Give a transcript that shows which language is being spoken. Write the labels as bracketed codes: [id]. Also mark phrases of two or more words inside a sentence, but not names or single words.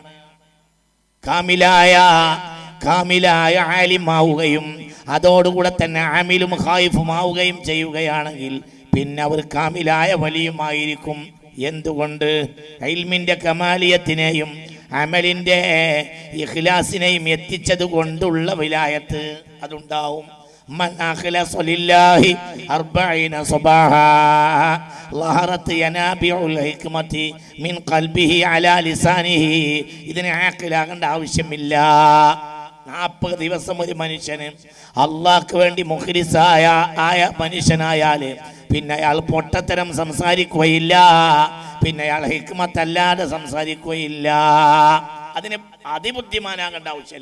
[ml] കാമിലായ ആലിമാവുകയും അതോടുകൂടെ തന്നെ ആമിലും ഖായിഫുമാവുകയും ചെയ്യുകയാണെങ്കിൽ പിന്നെ അവർ കാമിലായ വലിയുമായിരിക്കും. എന്തുകൊണ്ട്? ഇൽമിന്റെ കമാലിയത്തിനെയും അമലിന്റെ ഇഖ്ലാസിനെയും എത്തിച്ചത് കൊണ്ടുള്ള വിലായത്ത് അതുണ്ടാവും. [ar] من أخلص لله 40 صباحا ظهرت ينابيع الحكمة من قلبه على لسانه. [ml] ഇതിനെ ആഖിലാകേണ്ട ആവശ്യമില്ല. 40 ദിവസം ഒരു മനുഷ്യന് അള്ളാഹ്ക്ക് വേണ്ടി മുഖ്ലിസായ മനുഷ്യനായാൽ പിന്നെ അയാൾ പൊട്ടത്തരം സംസാരിക്കുകയില്ല, പിന്നെ അയാൾ ഹിക്മത്തല്ലാതെ സംസാരിക്കുകയില്ല. അതിന് അതിബുദ്ധിമാനാകേണ്ട ആവശ്യമില്ല.